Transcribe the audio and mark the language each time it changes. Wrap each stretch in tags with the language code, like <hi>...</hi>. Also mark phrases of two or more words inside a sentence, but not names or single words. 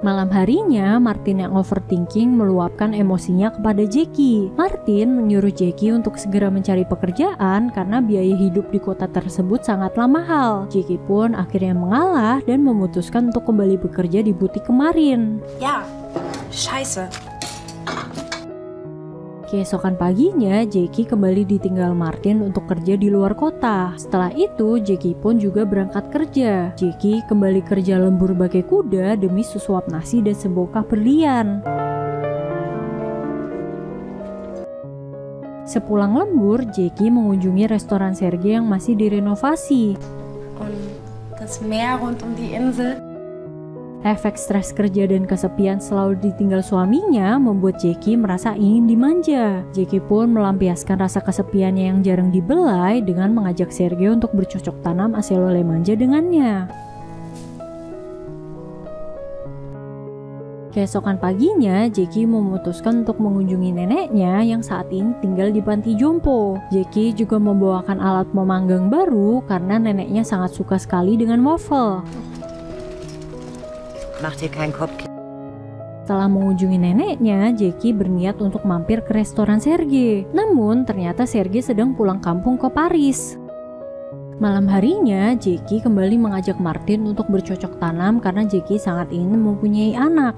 <id>Malam harinya, Martin yang overthinking meluapkan emosinya kepada Jackie. Martin menyuruh Jackie untuk segera mencari pekerjaan karena biaya hidup di kota tersebut sangatlah mahal. Jackie pun akhirnya mengalah dan memutuskan untuk kembali bekerja di butik kemarin.</id> <de>Ja, scheiße.</de> <id>Keesokan paginya, Jackie kembali ditinggal Martin untuk kerja di luar kota. Setelah itu, Jackie pun juga berangkat kerja. Jackie kembali kerja lembur bagai kuda demi sesuap nasi dan sebongkah berlian. Sepulang lembur, Jackie mengunjungi restoran Sergei yang masih direnovasi.</id> <de>Und das Meer rund um die Insel.</de> <id>Efek stres kerja dan kesepian selalu ditinggal suaminya membuat Jackie merasa ingin dimanja. Jackie pun melampiaskan rasa kesepiannya yang jarang dibelai dengan mengajak Sergei untuk bercocok tanam hasil oleh manja dengannya. Keesokan paginya, Jackie memutuskan untuk mengunjungi neneknya yang saat ini tinggal di panti jompo. Jackie juga membawakan alat memanggang baru karena neneknya sangat suka sekali dengan waffle.</id> <de>Mach dir keinen Kopf.</de> <id>Setelah mengunjungi neneknya, Jackie berniat untuk mampir ke restoran Sergei. Namun, ternyata Sergei sedang pulang kampung ke Paris. Malam harinya, Jackie kembali mengajak Martin untuk bercocok tanam karena Jackie sangat ingin mempunyai anak.</id>